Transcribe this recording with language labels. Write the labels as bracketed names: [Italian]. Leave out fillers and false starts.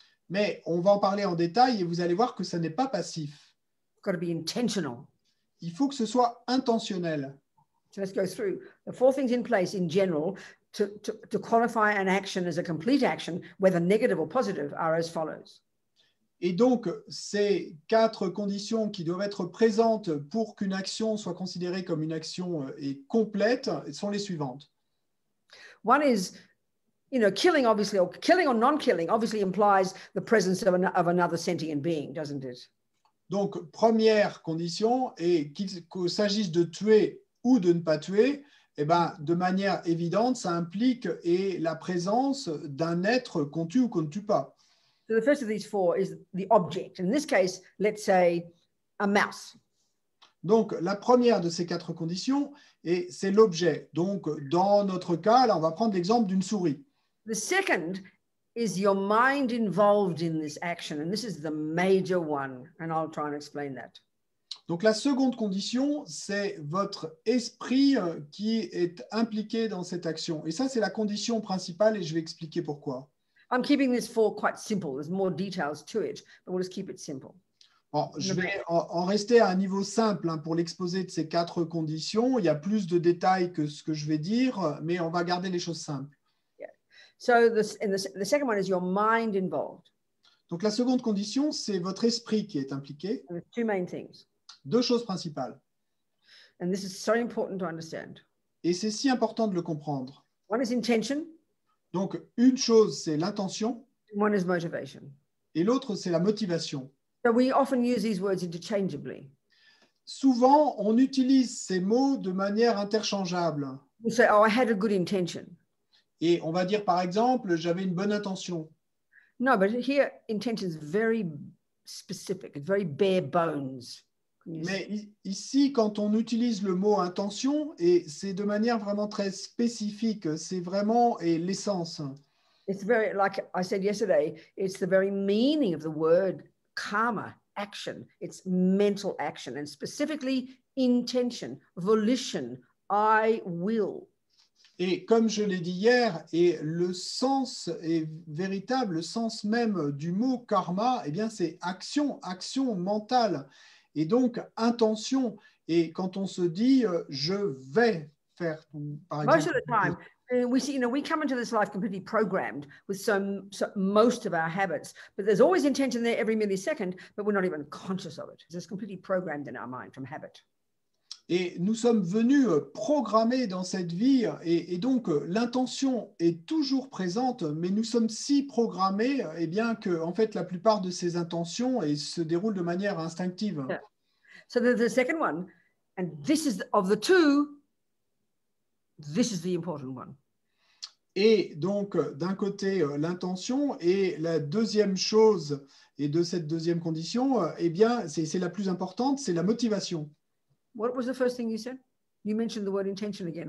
[French] Mais on va en parler en détail et vous allez voir que ça n'est pas passif. [English] It's got to be intentional. [French] Il faut que ce soit intentionnel. [English] So let's go through the 4 things in place in general to qualify an action as a complete action, whether negative or positive, are as follows. [French] Et donc, ces 4 conditions qui doivent être présentes pour qu'une action soit considérée comme une action complète sont les suivantes. [English] One is, killing, obviously, or killing or non-killing, obviously implies the presence of another sentient being, doesn't it? [French] Donc, première condition, et qu'il s'agisse de tuer ou de ne pas tuer, eh ben, de manière évidente, ça implique la présence d'un être qu'on tue ou qu'on ne tue pas. [English] So the first of these 4 is the object. In this case, let's say a mouse. [French] Donc, la première de ces 4 conditions, c'est l'objet. Donc, dans notre cas, là, on va prendre l'exemple d'une souris. [English] The second is your mind involved in this action. And this is the major one. And I'll try and explain that. [French] Donc, la seconde condition, c'est votre esprit qui est impliqué dans cette action. Et ça, c'est la condition principale et je vais expliquer pourquoi. [English] I'm keeping this 4 quite simple. There's more details to it, but we'll just keep it simple. [French] Bon, je vais en rester à un niveau simple pour l'exposé de ces 4 conditions. Il y a plus de détails que ce que je vais dire, mais on va garder les choses simples. [English] Yeah. So the second one is your mind involved. [French] Donc, la seconde condition, c'est votre esprit qui est impliqué. [English] And there's 2 main things. [French] 2 choses principales. [English] And this is so important to understand. [French] Et c'est si important de le comprendre. [English] One is intention. [French] Donc, une chose, c'est l'intention, [English] One is motivation. [French] et l'autre, c'est la motivation. [English] So we often use these words interchangeably. [French] Souvent, on utilise ces mots de manière interchangeable. [English] We say, oh, I had a good intention. [French] Et on va dire, par exemple, j'avais une bonne intention. [English] No, but here intention is very specific. It's very bare bones. [French] Mais ici, quand on utilise le mot intention, et c'est de manière vraiment très spécifique, c'est vraiment l'essence. [English] It's very, like I said yesterday, it's the very meaning of the word karma, action. It's mental action, and specifically intention, volition, I will. [French] Et comme je l'ai dit hier, et le sens est véritable, le sens même du mot karma, eh bien c'est action, action mentale. Et donc, intention. Et quand on se dit, je vais faire, par exemple. [English] Most of the time, we see, we come into this life completely programmed with most of our habits, but there's always intention there every millisecond, but we're not even conscious of it. It's completely programmed in our mind from habit. [French] Et nous sommes venus programmés dans cette vie, et donc l'intention est toujours présente, mais nous sommes si programmés, eh bien que en fait la plupart de ces intentions se déroulent de manière instinctive. [English] Yeah. So the second one, and this is of the 2, this is the important one. [French] Et donc d'un côté l'intention, et la deuxième chose, et de cette deuxième condition, eh bien c'est la plus importante, c'est la motivation. [English] What was the first thing you said? You mentioned the word intention again.